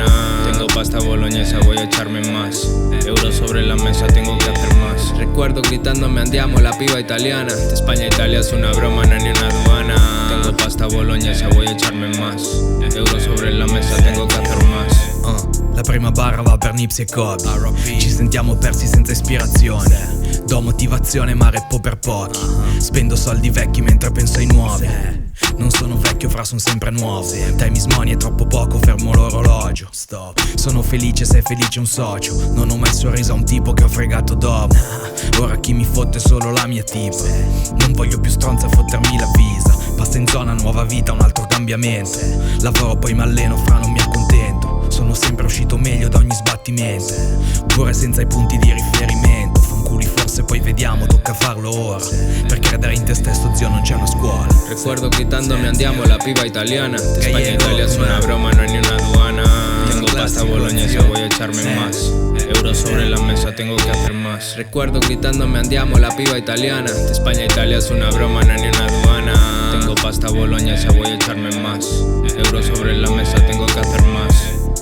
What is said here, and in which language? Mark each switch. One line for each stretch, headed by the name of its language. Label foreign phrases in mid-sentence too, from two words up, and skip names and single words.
Spanish: Tengo pasta boloñesa, voy a echarme más. Euros sobre la mesa, tengo que hacer más. Recuerdo gritándome andiamo la piba italiana. De España a Italia es una broma, no hay ni una aduana. Tengo pasta boloñesa, voy a echarme más. Euros sobre la mesa, tengo que hacer más.
Italian: La prima barra va per Nipsey e Kobe. Ci sentiamo persi senza ispirazione. Do motivazione ma rappo per pochi. Spendo soldi vecchi mentre penso ai nuovi. Non sono vecchio, fra son sempre nuovo.
English: Time is money,
Italian: è troppo poco, fermo l'orologio. Stop. Sono felice se è felice un socio. Non ho mai sorriso a un tipo che ho fregato dopo. Ora chi mi fotte è solo la mia tipa. Non voglio più stronza a fottermi la visa. Passa in zona, nuova vita, un altro cambiamento. Lavoro poi m'alleno, fra non mi accontento. Sono sempre uscito meglio da ogni sbattimento. Pure senza i punti di riferimento. Fanculi forse poi vediamo, tocca farlo ora. Per credere in te stesso zio non c'è una scuola.
Spanish: Recuerdo gritándome andiamo la piba italiana. De España a Italia es una broma, no hay ni una aduana. Tengo pasta boloñesa, voy a echarme más. Euros sobre la mesa, tengo que hacer más. Recuerdo gritándome andiamo la piba italiana. De España a Italia es una broma, no hay ni una aduana. Tengo pasta boloñesa, voy a echarme más. Euros sobre la mesa, tengo que hacer más.